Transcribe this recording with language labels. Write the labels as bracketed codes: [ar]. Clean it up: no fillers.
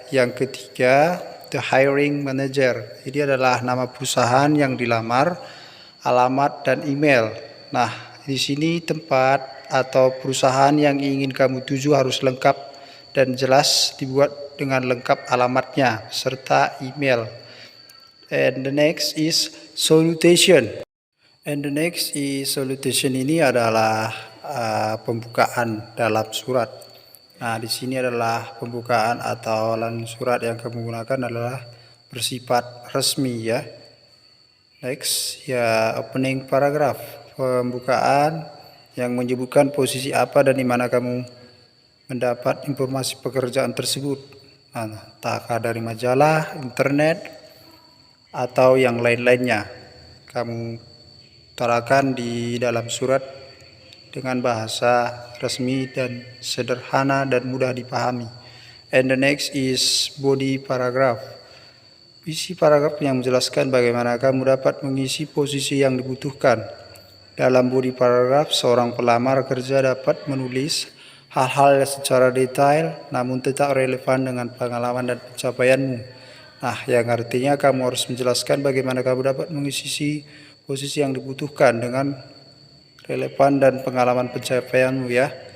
[id] Yang ketiga the hiring manager. Ini adalah nama perusahaan yang dilamar, alamat dan email. Nah, di sini tempat atau perusahaan yang ingin kamu tuju harus lengkap dan jelas dibuat dengan lengkap alamatnya serta email. [en] And the next is salutation. And the next is salutation [id] ini adalah pembukaan dalam surat. Nah, di sini adalah pembukaan atau awalan surat yang kamu gunakan adalah bersifat resmi ya. Next, ya opening paragraph, pembukaan yang menyebutkan posisi apa dan di mana kamu mendapat informasi pekerjaan tersebut. Nah, entah dari majalah, internet, atau yang lain-lainnya. Kamu utarakan di dalam surat dengan bahasa resmi dan sederhana dan mudah dipahami. [en] And the next is body paragraph. [id] Isi paragraf yang menjelaskan bagaimana kamu dapat mengisi posisi yang dibutuhkan. Dalam body paragraph, seorang pelamar kerja dapat menulis hal-hal secara detail namun tetap relevan dengan pengalaman dan pencapaianmu. Nah, yang artinya kamu harus menjelaskan bagaimana kamu dapat mengisi posisi yang dibutuhkan dengan relevan dan pengalaman pencapaianmu ya.